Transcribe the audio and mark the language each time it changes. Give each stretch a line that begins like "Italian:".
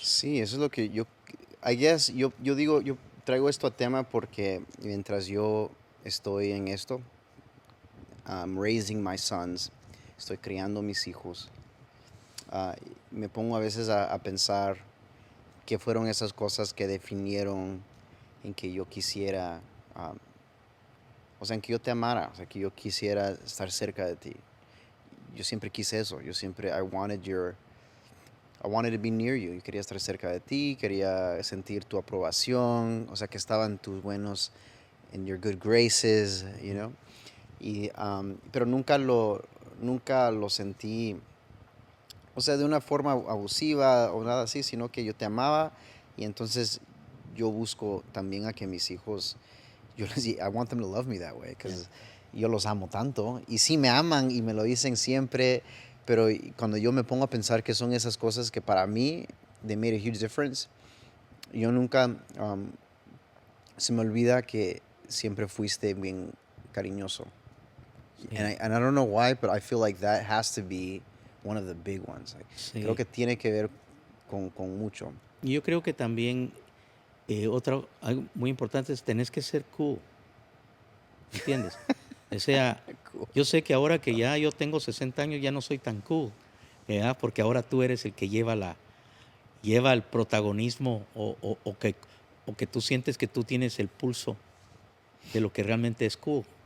Spanish: Sí, eso es lo que yo,
English: I guess,
Spanish: yo digo, yo traigo esto a tema porque mientras yo estoy en esto,
English: raising my sons,
Spanish: estoy criando mis hijos, ah, me pongo a veces a pensar qué fueron esas cosas que definieron en que yo quisiera, ah, o sea, en que yo te amara, o sea, que yo quisiera estar cerca de ti. Yo siempre quise eso, yo siempre,
English: I wanted to be near you.
Spanish: Yo quería estar cerca de ti, quería sentir tu aprobación, o sea, que estaban tus buenos,
English: in your good graces, you know.
Spanish: Y, pero nunca lo sentí, o sea, de una forma abusiva o nada así, sino que yo te amaba y entonces yo busco también a que mis hijos,
English: I want them to love me that way,
Spanish: because yo los amo tanto y sí me aman y me lo dicen siempre, pero cuando yo me pongo a pensar que son esas cosas que para mí,
English: they made a huge difference,
Spanish: yo nunca, se me olvida que siempre fuiste bien cariñoso. Sí,
English: And I don't know why, but I feel like that has to be one of the big ones.
Spanish: Like, creo sí. que tiene que ver con mucho. Y yo creo que también algo muy importante es tenés que ser cool, ¿entiendes? O sea,
English: Cool.
Spanish: yo sé que ahora que ya yo tengo 60 años ya no soy tan cool, ¿verdad? Porque ahora tú eres el que lleva el protagonismo o que tú sientes que tú tienes el pulso de lo que realmente es cool.